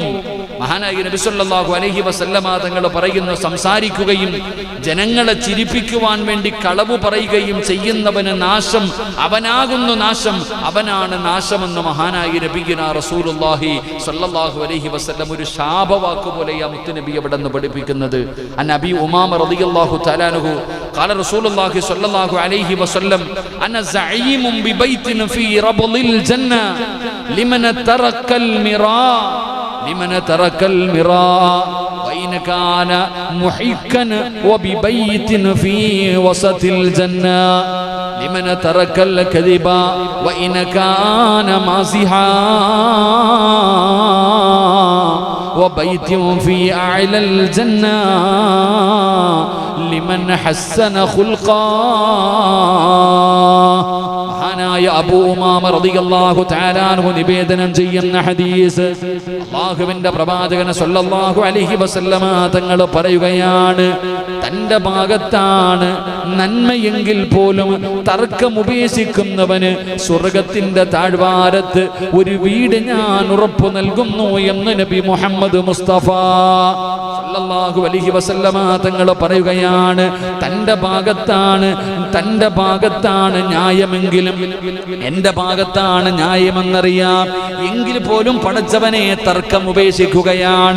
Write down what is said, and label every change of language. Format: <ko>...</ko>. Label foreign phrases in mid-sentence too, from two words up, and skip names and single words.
<ml>മഹാനായ നബി</ml> <ar>صلى الله عليه وسلم</ar> <ml>തങ്ങൾ പറയുന്നു, സംസാരിക്കുകയും ജനങ്ങളെ ചിരിപ്പിക്കുവാൻ വേണ്ടി കളവ് പറയുകയും ചെയ്യുന്നവന് നാശം, അവനാകുന്നു നാശം, അവനാണ് നാശമെന്ന് മഹാനായ</ml> <ar>نبينا رسول الله صلى الله عليه وسلم</ar> <ml>ഒരു ശാപവാക്ക് പോലെയാ മുത്തുനബി അവിടെ നിന്ന് പഠിപ്പിക്കുന്നത്.</ml> <ar>عن أبي أمامة رضي الله تعالى عنه قال رسول الله صلى الله عليه وسلم أنا زعيم ببيت في ربض الجنة لمن ترك المراء وإن كان محكا وببيت في وسط الجنة لمن ترك الكذب وإن كان مازحا وبيت في أعلى الجنة لمن حسن خلقا.</ar> <ml>അബൂ ഉമാമ</ml> <ar>رضي الله تعالى عنه</ar> <ml>നിവേദനം ചെയ്യുന്ന ഹദീസ്, അല്ലാഹുവിന്റെ പ്രവാചകൻ</ml> <ar>صلى الله عليه</ar> <ml>വസല്ലമ തങ്ങൾ പറയുകയാണ്, തന്റെ ഭാഗത്താണ് നന്മയെങ്കിൽ പോലും തർക്കം ഉപേക്ഷിക്കുന്നവന് സ്വർഗത്തിന്റെ താഴ്വാരത്ത് ഒരു വീട് ഞാൻ ഉറപ്പു നൽകുന്നു എന്ന് നബി മുഹമ്മദ് മുസ്തഫ</ml> <ar>صلى الله عليه وسلم</ar> <ml>തങ്ങൾ പറയുകയാണ്, തന്റെ ഭാഗത്താണ് ന്യായമെങ്കിലും എന്റെ ഭാഗത്താണ് ന്യായമെന്നറിയാം എങ്കിൽ പോലും പടച്ചവനെ തർക്കം ഉപേക്ഷിക്കുകയാണ്.</ml>